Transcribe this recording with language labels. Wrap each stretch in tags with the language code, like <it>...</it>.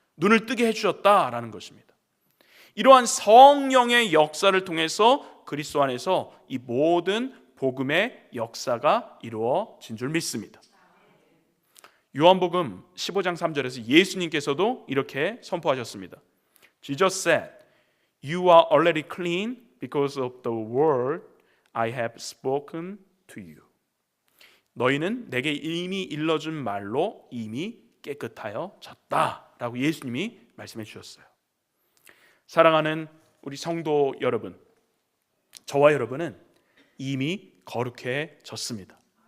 <ko>눈을 뜨게 해주셨다라는 것입니다. 이러한 성령의 역사를 통해서 그리스도 안에서 이 모든 복음의 역사가 이루어진 줄 믿습니다. 요한복음 15장 3절에서 예수님께서도 이렇게 선포하셨습니다.</ko> <en>Jesus said, "You are already clean because of the word I have spoken to you."</en> <ko>너희는 내게 이미 일러준 말로 이미 깨끗하여졌다라고 예수님이 말씀해 주셨어요. 사랑하는 우리 성도 여러분, 저와 여러분은 이미 거룩해졌습니다.</ko>